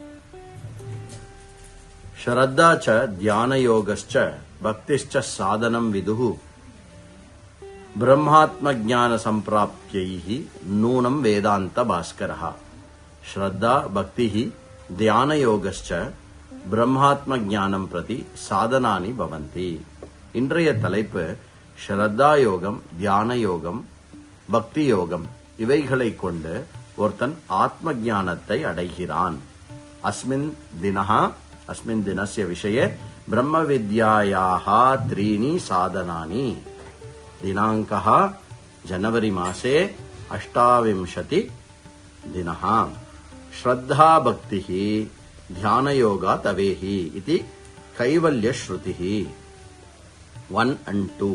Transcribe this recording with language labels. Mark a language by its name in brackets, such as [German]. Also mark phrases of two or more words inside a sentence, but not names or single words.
[Sanskrit] श्रद्धा च ध्यान योगश्च भक्तिश्च साधनं विदुः ब्रह्मात्म ज्ञान संप्राप्त्यैः नूनं वेदांत भास्करः। श्रद्धा भक्ति ध्यान योगश्च ब्रह्मात्म ज्ञाனம் प्रति साधनानि भवन्ति। [Tamil] இன்றைய தலைப்பு ஸ்ரத்தா யோகம், தியான யோகம், பக்தி யோகம் இவைகளை கொண்டு ஒருத்தன் ஆத்ம ஞானத்தை அடைகிறான். [Sanskrit] अस्मिन् दिनस्य विषये ब्रह्म विद्यायाः त्रीणि साधनानि. दिनाङ्कः जनवरी मासे 28 दिनः. श्रद्धा भक्तिः ध्यान योगा तवेहि इति कैवल्य श्रुतिः 1 and 2.